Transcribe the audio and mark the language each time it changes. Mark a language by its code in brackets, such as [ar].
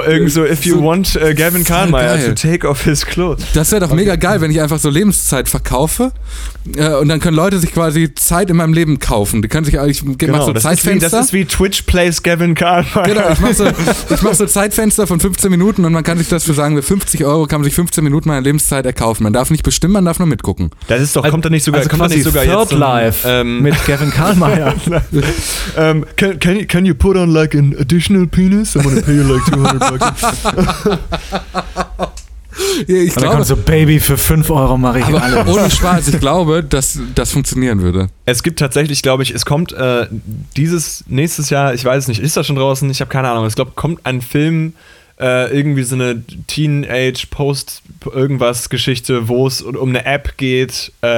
[de] Irgendso, [en] if you want Gavin Karlmeier to take off his clothes. [de] Das wäre doch mega geil, wenn ich einfach so Lebenszeit verkaufe. Und dann können Leute sich quasi Zeit in meinem Leben kaufen. Die können sich eigentlich, mach so Zeitfenster. Das ist wie Twitch Plays Gavin Karlmeier. Genau, ich mach so Zeitfenster von 15 Minuten und man kann sich das für, sagen wir, 50 Euro kann man sich 15 Minuten meiner Lebenszeit erkaufen. Man darf nicht bestimmen, man darf nur mitgucken. Das ist doch, kommt da nicht sogar, also kommt quasi nicht sogar [en] Third jetzt Life mit Gavin Karlmeier. can you put on like an additional penis? I'm gonna pay you like 200 bucks. [de] Ich glaube, so Baby für 5 Euro mache ich aber alles. Ohne Spaß, ich glaube, dass das funktionieren würde. Es gibt tatsächlich, glaube ich, es kommt nächstes Jahr, ich weiß es nicht, ist das schon draußen? Ich habe keine Ahnung. Es glaube, kommt ein Film, irgendwie so eine Teenage-Post-Irgendwas-Geschichte, wo es um eine App geht.